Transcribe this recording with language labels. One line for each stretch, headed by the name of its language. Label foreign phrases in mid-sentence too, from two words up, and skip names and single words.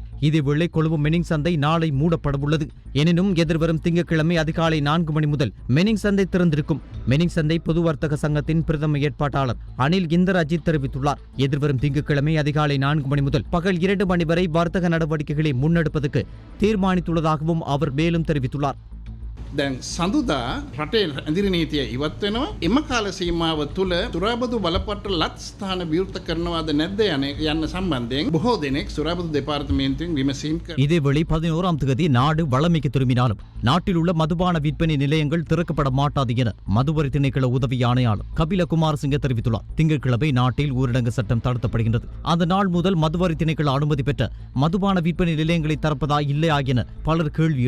Tamil: இதேவேளை கொழும்பு மெனிங் சந்தை நாளை மூடப்படவுள்ளது. எனினும் எதிர்வரும் திங்கட்கிழமை அதிகாலை 4 மணி முதல் மெனிங் சந்தை திறந்திருக்கும். மெனிங் சந்தை பொது வர்த்தக சங்கத்தின் பிரதம ஏற்பாட்டாளர் அனில் இந்தர் அஜித் தெரிவித்துள்ளார். எதிர்வரும் திங்கட்கிழமை அதிகாலை 4 மணி முதல் பகல் 2 மணி வரை வர்த்தக நடவடிக்கைகளை முன்னெடுப்பதற்கு தீர்மானித்துள்ளதாகவும் அவர் மேலும் தெரிவித்துள்ளார்.
Sinhala: දැන් සඳුදා රටේ ඇදිරි නීතිය ඉවත් වෙනවා. එම කාල සීමාව තුළ සුරාබදු බලපත්‍ර ලත් ස්ථාන විවෘත කරනවාද නැද්ද යන්න සම්බන්ධයෙන් බොහෝ දෙනෙක් සුරාබදු දෙපාර්තමේන්තුවෙන් විමසීම් කරනවා.
Tamil: இதேவேளை 11ஆம் தேதி நாடு வளமைக்கு திரும்பினாலும் நாட்டில் உள்ள மதுபான விற்பனை நிலையங்கள் திறக்கப்பட மாட்டாது என மதுவரி திணைக்கள உதவி ஆணையாளர் கபில குமாரசிங்க தெரிவித்துள்ளார். திங்கட்கிழமை நாட்டில் ஊரடங்கு சட்டம் தளர்த்தப்படுகின்றது. அந்த நாள் முதல் மதுவரி திணைக்கள அனுமதி பெற்ற மதுபான விற்பனை நிலையங்களை திறப்பதா இல்லையா என பலர் கேள்வி எழுப்புகின்றனர்.